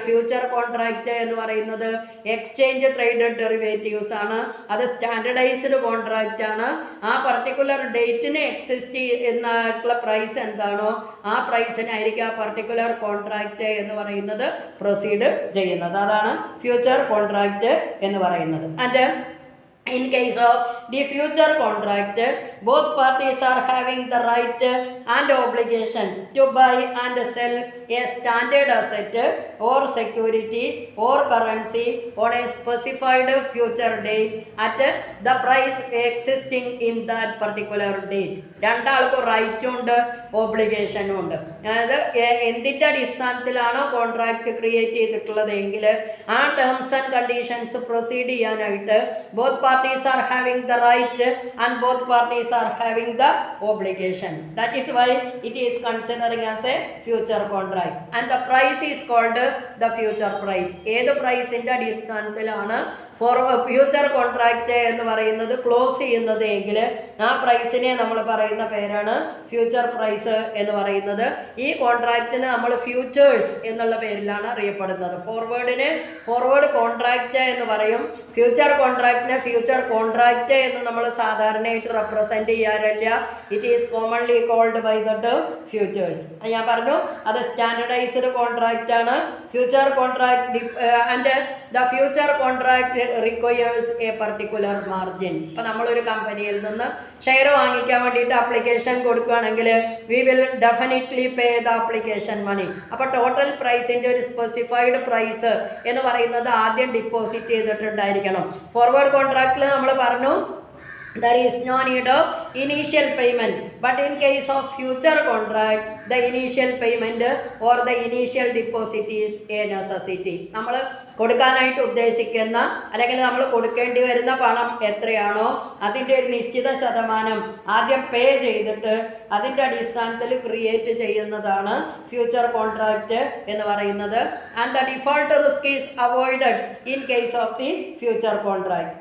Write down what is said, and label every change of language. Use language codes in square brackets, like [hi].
[ml] Future contract എന്ന് പറയുന്നത് exchange traded derivatives ആണ്. അത് സ്റ്റാൻഡർഡൈസ്ഡ് കോൺട്രാക്റ്റ് ആണ്. ആ പർട്ടിക്കുലർ ഡേറ്റിന് എക്സിസ്റ്റ് ചെയ്യുന്ന പ്രൈസ് എന്താണോ ആ പ്രൈസിനായിരിക്കും ആ പർട്ടിക്കുലർ കോൺട്രാക്റ്റ് എന്ന് പറയുന്നത് പ്രൊസീഡ് ചെയ്യുന്നത്. അതാണ് ഫ്യൂച്ചർ കോൺട്രാക്റ്റ് എന്ന് പറയുന്നത്. [en] And in case of the future contract, both parties are having the right and obligation to buy and sell a standard asset or security or currency on a specified future date at the price existing in that particular date. [ml] രണ്ടാൾക്കും റൈറ്റും ഉണ്ട് ഓബ്ലിഗേഷനും ഉണ്ട്. അതായത് എന്തിൻ്റെ അടിസ്ഥാനത്തിലാണോ contract create ചെയ്തിട്ടുള്ളത് എങ്കിൽ ആ terms and conditions proceed ചെയ്യാനായിട്ട് [en] both parties are having the right and both parties are having the obligation. That is why it is considering as a future contract and the price is called the future price. [ml] ഏത് പ്രൈസിൻ്റെ അടിസ്ഥാനത്തിലാണ് future contract എന്ന് പറയുന്നത് close ചെയ്യുന്നത് എങ്കിൽ ആ പ്രൈസിനെ നമ്മൾ പറയുന്ന പേരാണ് ഫ്യൂച്ചർ പ്രൈസ് എന്ന് പറയുന്നത്. ഈ കോൺട്രാക്റ്റിന് നമ്മൾ ഫ്യൂച്ചേഴ്സ് എന്നുള്ള പേരിലാണ് അറിയപ്പെടുന്നത്. ഫോർവേഡ് കോൺട്രാക്റ്റ് എന്ന് പറയും. ഫ്യൂച്ചർ കോൺട്രാക്റ്റിനെ ഫ്യൂച്ചർ കോൺട്രാക്റ്റ് എന്ന് നമ്മൾ സാധാരണയായിട്ട് റെപ്രസെന്റ് ചെയ്യാറില്ല. [en] It is commonly called by the term futures. [ml] ഞാൻ പറഞ്ഞു അത് സ്റ്റാൻഡർഡൈസ്ഡ് കോൺട്രാക്റ്റ് ആണ്. [en] Future contract and the future contract requires a particular margin. [ml] ഇപ്പം നമ്മളൊരു കമ്പനിയിൽ നിന്ന് ഷെയർ വാങ്ങിക്കാൻ വേണ്ടിയിട്ട് ആപ്ലിക്കേഷൻ കൊടുക്കുകയാണെങ്കിൽ [en] We will definitely pay the application money. [ml] അപ്പോൾ ടോട്ടൽ പ്രൈസിൻ്റെ ഒരു സ്പെസിഫൈഡ് പ്രൈസ് എന്ന് പറയുന്നത് ആദ്യം ഡിപ്പോസിറ്റ് ചെയ്തിട്ടുണ്ടായിരിക്കണം. ഫോർവേഡ് കോൺട്രാക്റ്റിൽ നമ്മൾ പറഞ്ഞു [en] there is no need of initial payment, but in case of future contract the initial payment or the initial deposit is a necessity. [ml] നമ്മൾ കൊടുക്കാനായിട്ട് ഉദ്ദേശിക്കുന്ന അല്ലെങ്കിൽ നമ്മൾ കൊടുക്കേണ്ടി വരുന്ന പണം എത്രയാണോ അതിൻ്റെ ഒരു നിശ്ചിത ശതമാനം ആദ്യം പേ ചെയ്തിട്ട് അതിൻ്റെ അടിസ്ഥാനത്തിൽ ക്രിയേറ്റ് ചെയ്യുന്നതാണ് ഫ്യൂച്ചർ കോൺട്രാക്റ്റ് എന്ന് പറയുന്നത്. [en] And the default risk is avoided in case of the future contract.